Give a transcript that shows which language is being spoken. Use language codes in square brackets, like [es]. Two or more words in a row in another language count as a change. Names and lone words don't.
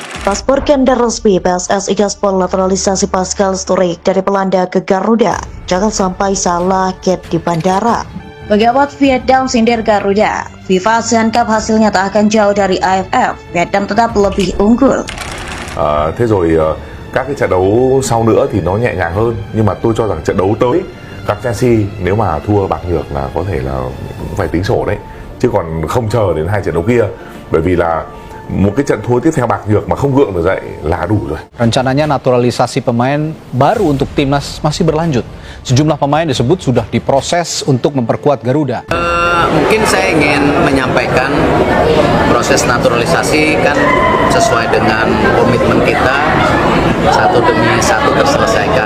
[id] Paspor ganda resmi PSSI gaspol naturalisasi Pascal Sturridge dari Belanda ke Garuda. Jangan sampai salah gate di bandara. Pejabat Vietnam sindir Garuda. FIFA ASEAN Cup hasilnya tak akan jauh dari AFF. Vietnam tetap lebih unggul. [vi] Thế rồi các cái trận đấu sau nữa thì nó nhẹ nhàng hơn, nhưng mà tôi cho rằng trận đấu tới gặp Chelsea nếu mà thua bạc nhược là có thể là cũng phải tính sổ đấy, chứ còn không chờ đến hai trận đấu kia, bởi vì là một cái trận thua tiếp theo bạc nhược mà không gượng được dậy là đủ rồi. [id] Rencananya naturalisasi pemain baru untuk timnas masih berlanjut. Sejumlah pemain disebut sudah diproses untuk memperkuat Garuda. Mungkin saya ingin menyampaikan proses naturalisasi kan sesuai dengan komitmen kita, satu demi satu terselesaikan.